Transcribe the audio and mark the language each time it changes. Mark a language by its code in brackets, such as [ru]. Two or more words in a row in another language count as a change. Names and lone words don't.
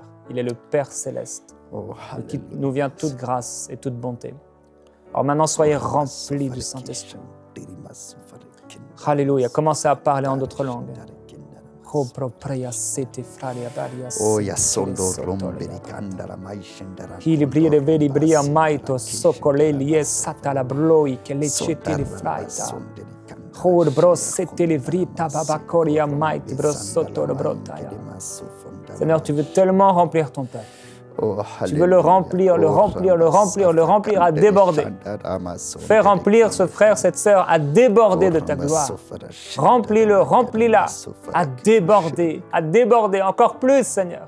[fr] Il est le Père céleste, de qui nous vient toute grâce et toute bonté. Alors maintenant, soyez remplis du Saint-Esprit. Alléluia. Commencez à parler en d'autres langues. Il brille de veri bria maito socoleli e satala bloi che le ceti di fraita. Hor brossete le vrita babacoria maiti brossotto le brotaya. Seigneur, tu veux tellement remplir ton peuple. Tu veux le remplir, le remplir, le remplir, le remplir à déborder. Fais remplir ce frère, cette sœur à déborder de ta gloire. Remplis-le, remplis-la à déborder encore plus, Seigneur.